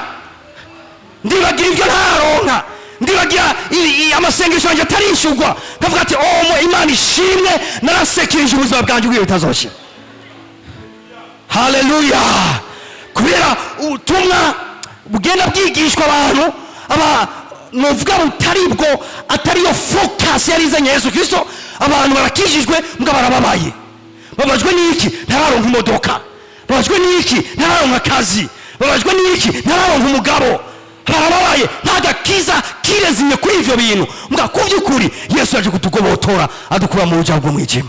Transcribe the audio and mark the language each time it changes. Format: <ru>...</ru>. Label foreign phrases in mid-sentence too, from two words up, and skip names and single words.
<rn>Ndibagira ibyo ntaronka, ndibagira amasengesho yanjye atarishurwa, nkavuga ati Imana ishimwe narasekirije ubuzima bwanjye bwiwe bitazoshira. Haleluya. Kubera ubutumwa bugenda bwigishwa abantu novuga butaribwo atariyo focus yarizanye Yesu Kristo, abantu barakijijwe mbwa barababaye. Babajwe n'iki? Ntararonka imodoka. Babajwe n'iki? Ntararonka akazi. Babajwe n'iki? Ntararonka umugabo. Barababaye. Ntagakiza kirezimye kuri ivyo bintu. Mbwa kuvyukuri Yesu yaje kutugobotora adukura mu buja bwo mwijima.</rn>